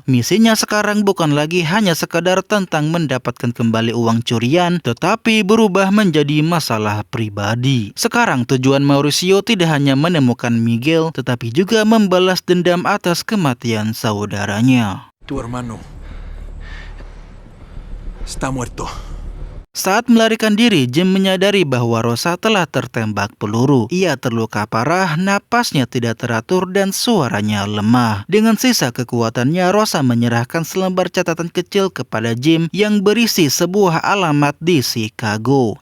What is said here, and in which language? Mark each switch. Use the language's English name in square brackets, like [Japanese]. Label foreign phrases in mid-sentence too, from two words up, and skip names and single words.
[Indonesian] Misinya sekarang bukan lagi hanya sekadar tentang mendapatkan kembali uang curian, tetapi berubah menjadi masalah pribadi. Sekarang tujuan Mauricio tidak hanya menemukan Miguel, tetapi juga membalas dendam atas kematian saudaranya. [Spanish] Tu hermano está muerto. [Indonesian] Saat melarikan diri, Jim menyadari bahwa Rosa telah tertembak peluru. Ia terluka parah, napasnya tidak teratur dan suaranya lemah. Dengan sisa kekuatannya, Rosa menyerahkan selembar catatan kecil kepada Jim yang berisi sebuah alamat di Chicago.